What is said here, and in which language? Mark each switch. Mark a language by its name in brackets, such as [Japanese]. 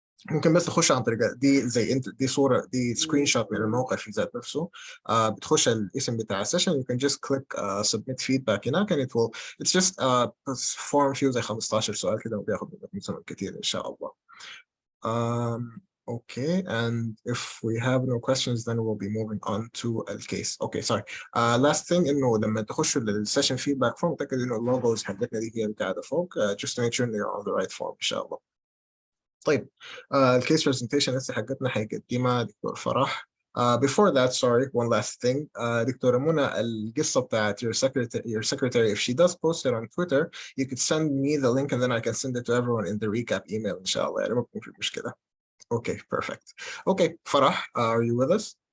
[Arabic] ممكن بس تخش عن طريق دي زي انت دي صوره دي سكرين شوت من الموقع في ذات نفسه. بتخش الاسم بتاع السيشن [English] you can just click submit feedback [Arabic] هناك [English] and it will it's just form [Arabic] فيه زي 15 سؤال كده وبياخد منك مثلا كتير ان شاء الله. [English] Okay, and if we have no questions then we'll be moving on to the case. Okay, sorry. Last thing [Arabic] انه لما تخشوا للسيشن [English] feedback form [Arabic] تأكد انه اللوجوز حقتنا دي هي قاعده فوق [English] just to make sure they're on the right form [Arabic] ان شاء الله. طيب الكيس برزنتيشن لسه حقتنا حيقدمها دكتور فرح. [English] Before that, sorry, one last thing. [Arabic] دكتورة منى القصة بتاعت [English] your secretary, if she does post it on Twitter, you could send me the link and then I can send it to everyone in the recap email [Arabic] إن شاء الله يعني ما بكون في مشكلة. [English] Okay, perfect. Okay, Farah, are you with us?